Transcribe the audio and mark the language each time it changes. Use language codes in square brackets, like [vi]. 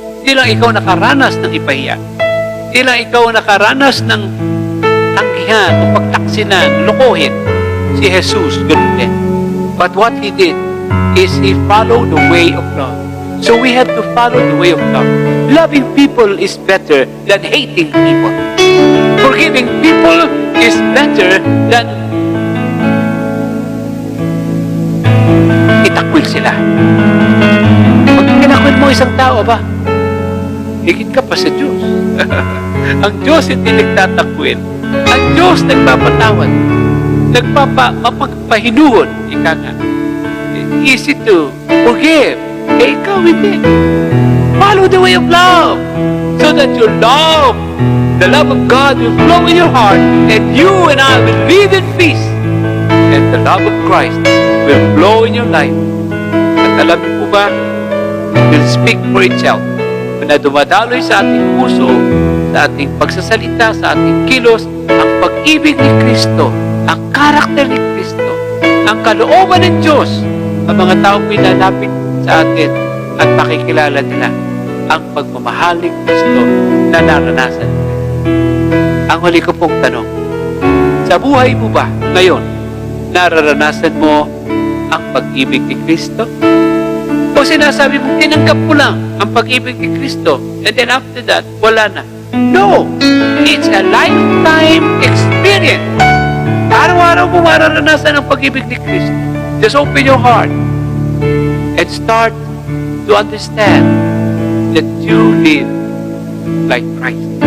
[tl] Hindi lang ikaw nakaranas ng ipahiya. Hindi lang ikaw nakaranas ng tanggihan o pagtaksinan, lokohin. Si Jesus, ganun din. [en] But what He did is He followed the way of love. So we have to follow the way of love. Loving people is better than hating people. Forgiving people is better than [tl] itakwil sila. Pag kinakwil mo isang tao ba, higit ka pa sa Diyos. Ang Diyos hindi nagtatakwil. Ang Diyos nagpapatawad. Mapagpahinuhon. Ika nga. [en] Easy to forgive. [tl] Eh, ikaw hindi. [en] Follow the way of love. So that your love, the love of God will flow in your heart and you and I will live in peace. And the love of Christ will flow in your life. [tl] At alam niyo po ba, [en] it will speak for itself. [tl] Na dumadaloy sa ating puso, sa ating pagsasalita, sa ating kilos, ang pag-ibig ni Kristo, ang karakter ni Kristo, ang kalooban ng Diyos, ang mga taong pinalapit sa atin at makikilala nila ang pagmamahal ni Kristo na naranasan mo? Ang huli ko pong tanong, sa buhay mo ba ngayon, nararanasan mo ang pag-ibig ni Kristo? O sinasabi mo, tinanggap mo lang ang pag-ibig ni Kristo, [en] and then after that, [tl] wala na? No! [en] It's a lifetime experience. [tl] Araw-araw mo mararanasan ang pag-ibig ni Kristo. [en] Just open your heart and start to understand that you live like Christ.